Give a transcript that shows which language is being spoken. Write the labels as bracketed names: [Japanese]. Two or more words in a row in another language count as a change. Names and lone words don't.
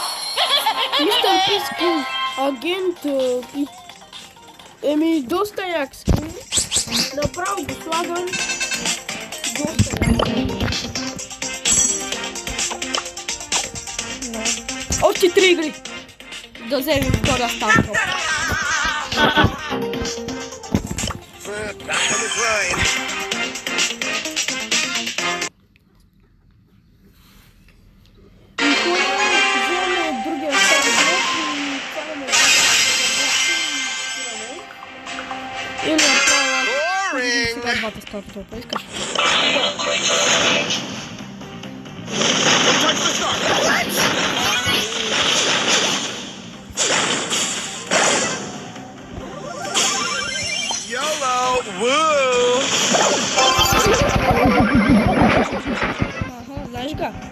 [Bulgarian] Мистер Пис скин. Агент Пис. Еми, доста як скин. Направо го слагам. Доста як. Още 3 игри. Да вземем втория старт. [English] Back on the grind. [Bulgarian] И хора, вземем другия старт блок и хванем или направо Сега двата старт блока. Искаш? [English] YOLO! Woo! [Bulgarian] Ага, знаеш га?